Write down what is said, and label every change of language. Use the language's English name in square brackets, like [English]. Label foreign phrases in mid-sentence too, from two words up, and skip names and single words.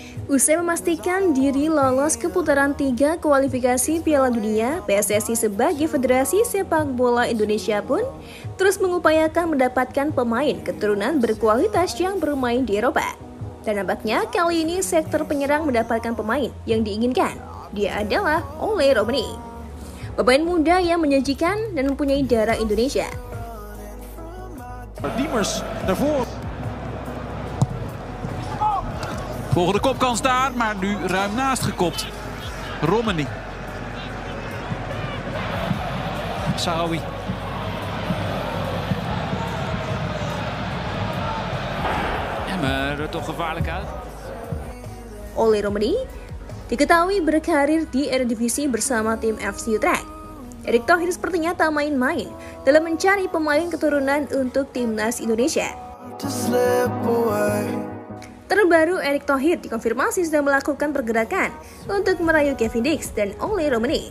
[Indonesian] Usai memastikan diri lolos ke putaran 3 kualifikasi Piala Dunia, PSSI sebagai Federasi Sepak Bola Indonesia pun terus mengupayakan mendapatkan pemain keturunan berkualitas yang bermain di Eropa. Dan nampaknya kali ini sektor penyerang mendapatkan pemain yang diinginkan. Dia adalah Oleh Romani, pemain muda yang menyajikan dan mempunyai darah Indonesia. [Dutch] Diemers naar voren. Volgende kopkans daar, maar nu ruim naast gekopt. Romani. Sahawi. Maar er toch gevaarlijk uit. [Indonesian] Oleh Romani diketahui berkarir di Eredivisie bersama tim FC Utrecht. Erick Thohir sepertinya tak main-main dalam mencari pemain keturunan untuk timnas Indonesia. Terbaru, Erick Thohir dikonfirmasi sudah melakukan pergerakan untuk merayu Kevin Dix dan Oleh Romani.